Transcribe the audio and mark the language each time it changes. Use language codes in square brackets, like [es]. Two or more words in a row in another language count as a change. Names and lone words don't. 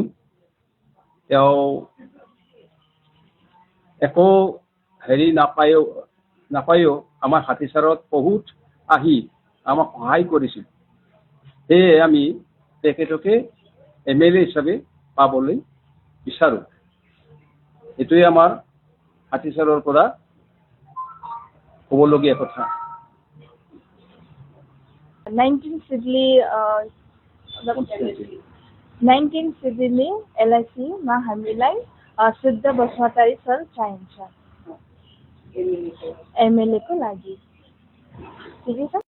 [as] তেওঁ একো হেৰি নাপায়ো আমাৰ হাতীচাৰত বহুত আহি আমাক সহায় কৰিছিল। সেয়ে আমি তেখেতকে MLA হিচাপে পাবলৈ বিচাৰোঁ। এইটোৱে আমাৰ হাতীচাৰৰ পৰা ক'বলগীয়া কথা। [ne] 19 सिभिलनि LIC मा हामीलाई शुद्ध बसुमतारी सर चाहिन्छ MLA को लागि। ठिकै छ।